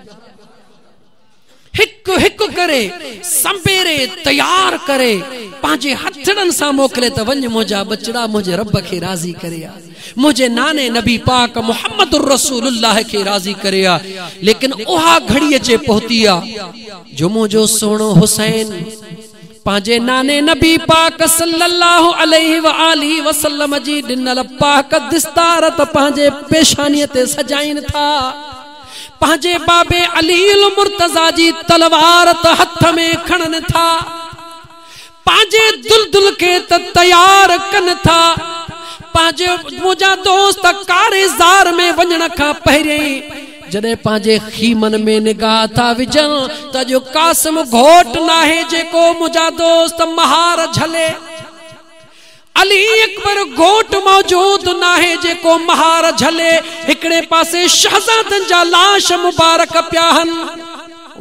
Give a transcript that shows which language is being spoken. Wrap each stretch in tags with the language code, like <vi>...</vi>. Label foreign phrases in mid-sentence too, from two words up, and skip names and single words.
<sd>हिक हिक करे संबेरे तैयार करे पंहिंजे हथड़नि सां मोकिले त वञ मुंहिंजा बचड़ा मुंहिंजे रब खे राज़ी करे आ, मुंहिंजे नाने नबी पाक मुहम्मद रसूलुल्लाह खे राज़ी करे आ। लेकिन उहा घड़ी अचे पहुती आ जो मुंहिंजो सुहिणो हुसैन पंहिंजे नाने नबी पाक</sd> <ar>صلى الله عليه وآله وسلم</ar> <sd>जी ॾिनल पाक दिस्तार त पंहिंजे पेशानीअ ते सजाइन था, पंहिंजे बाबे अलील मुर्तजा जी तलवार त हथ में खणन था, पंहिंजे दुलदुल के त तैयार कन था। पंहिंजे मुंहिंजा दोस्त कारेज़ार में वञण खां पहिरियों जॾहिं पंहिंजे खीमन में निगाह था विझनि त जो कासिम घोट नाहे जेको मुंहिंजा दोस्त महार झले, अली अकबर घोट मौजूद नाहे जेको महार झले, हिकड़े पासे शहजादन जा लाश मुबारक पिया आहिनि।</sd>